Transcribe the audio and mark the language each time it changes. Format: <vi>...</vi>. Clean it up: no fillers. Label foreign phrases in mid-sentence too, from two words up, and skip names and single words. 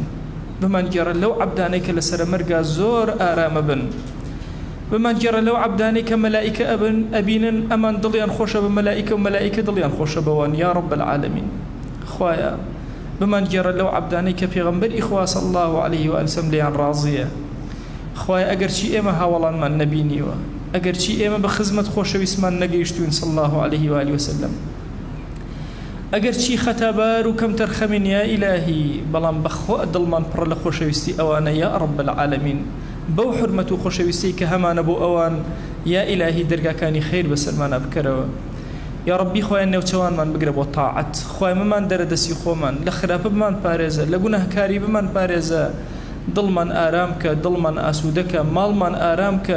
<ckb>بمانگێڕە لەو عەبدانەی کە لەسەر مەرگا زۆر ئارامە بن. بمانگێڕە لەو عەبدانەی کە مەلائیکە ئەبینن ئەمان دڵیان خۆشە بە مەلائیکە و مەلائیکە دڵیان خۆشە بەوان</ckb> <ar>یا رب العالمین.</ar> <ckb>خوایە بمانگێڕە لەو عەبدانەی کە پێغەمبەری خوا</ckb> <ar>صلی الله عليه وآله وسلم</ar> <ckb>لێیان ڕازیە. خوایە ئەگەرچی ئێمە هاوڵانمان نەبینیوە، ئەگەرچی ئێمە بە خزمەت خۆشەویستمان نەگەیشتوین</ckb> <ar>صلی الله عليه وآله وسلم،</ar> <ckb>ئەگەرچی خەتابار و کەم تەرخەمین</ckb> <ar>یا ئیلاهی،</ar> <ckb>بەڵام بەخوا دڵمان پڕە لە خۆشەویستی ئەوانە</ckb> <ar>یا رب العالمین.</ar> <ckb>بەو حرمەت و خۆشەویستی کە هەمانە بۆ ئەوان</ckb> <ar>یا ئیلاهی</ar> <ckb>دەرگاکانی خەیر بەسەرمانە بکەرەوە.</ckb> <ar>یا ربی</ar> <ckb>خوایە نێوچەوانمان بگرە بۆ تاعەت، خوای مەمان دەرەدەسی خۆمان، لە خراپە بمان پارێزە، لە گوناهکاری بمان پارێزە، دڵمان ئارام کە، دڵمان ئاسوودەکە، ماڵمان ئارام کە.</ckb>